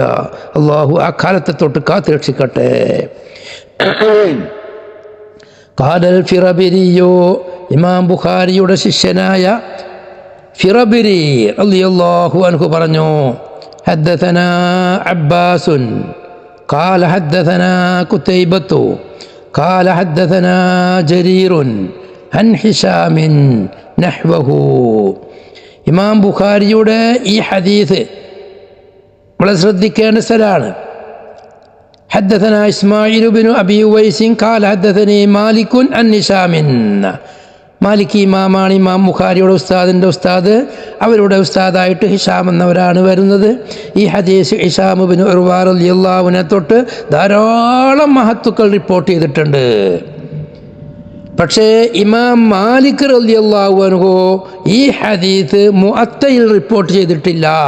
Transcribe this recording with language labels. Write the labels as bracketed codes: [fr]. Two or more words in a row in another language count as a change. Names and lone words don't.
[ml] അള്ളാഹു ആ കാലത്തെ തൊട്ട് കാത്തുരക്ഷിക്കട്ടെ. [ar] قال الفربري, [ml] ഇമാം ബുഖാരിയുടെ ശിഷ്യനായ ഫിറബിരി [ar] رضي الله عنه [ml] പറഞ്ഞു, [ar] حدثنا عباس قال حدثنا قتيبة قال حدثنا جرير عن هشام نحوه. [ml] ഇമാം ബുഖാരിയുടെ ഈ ഹദീസ് വളരെ ശ്രദ്ധിക്കേണ്ട സ്ഥലമാണ്. [ar] حدثنا إسماعيل بن أبي ويس قال حدثني مالك عن هشام. [ml] മാലിക് ഇമാമാണ് ഇമാം ബുഖാരിയുടെ ഉസ്താദിൻ്റെ ഉസ്താദ്. അവരുടെ ഉസ്താദായിട്ട് ഹിഷാം എന്നവരാണ് വരുന്നത്. ഈ ഹദീസ് ഹിഷാം ബിൻ ഉർവ [ar] رضي الله عنه [ml] തൊട്ട് ധാരാളം മഹത്തുക്കൾ റിപ്പോർട്ട് ചെയ്തിട്ടുണ്ട്. പക്ഷേ ഇമാം മാലിക് [ar] رضي الله عنه [ml] ഈ ഹദീസ് മുഅത്തയിൽ റിപ്പോർട്ട് ചെയ്തിട്ടില്ല.